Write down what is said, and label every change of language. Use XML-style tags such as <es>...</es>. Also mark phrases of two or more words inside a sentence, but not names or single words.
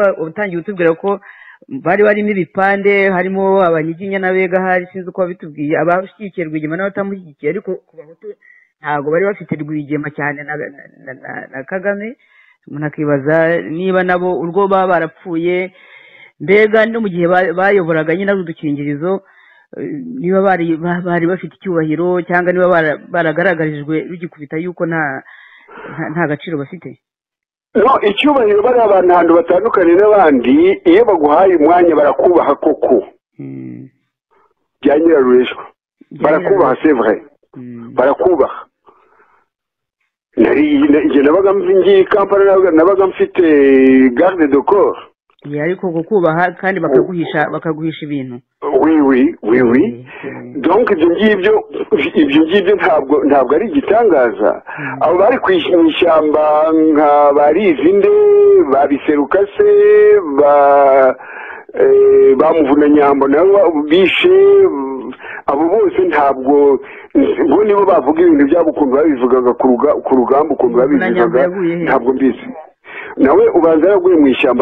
<rw>utangiye utubwira ko bari barimo ibipande harimo abanyiginya n'abega hari sinzi uko babitubwiye abashyigikiye Rwigema n'abatamushyigikiye ariko ku bahutu ntabwo bari bafite Rwigema cyane na Kagame umuntu akibaza niba nabo urwo baba barapfuye mbega no mu gihe bayoboraga nyine ari udukingirizo niba bari bafite icyubahiro cyangwa niba baragaragarijwe rugikubita yuko nta gaciro bafite no icyubahiro bari abantu ahantu batandukanye n'abandi iyo baguhaye umwanya barakubaha koko bya nyirarureshwa barakubaha</rw> <fr>c'est vrai</fr> <rw>barakubaha nari nabaga ngiye Kampala nabaga mfite</rw> <fr>garde de corps</fr> <rw>ariko kukubaha kandi bakaguhisha ibintu</rw> <fr>oui donc</fr> <rw>ibyo ngibyo ntabwo ari igitangaza abo bari kwishyamba nka barizinde babiseruka se bamuvunanyambo nabo bishe abo bose ntabwo bo nibo bavuga ibintu byabo ukuntu babivugaga ku rugamba ukuntu babivugaga ntabwo mbizi nawe ubanza yaraguye mu ishyamba</rw>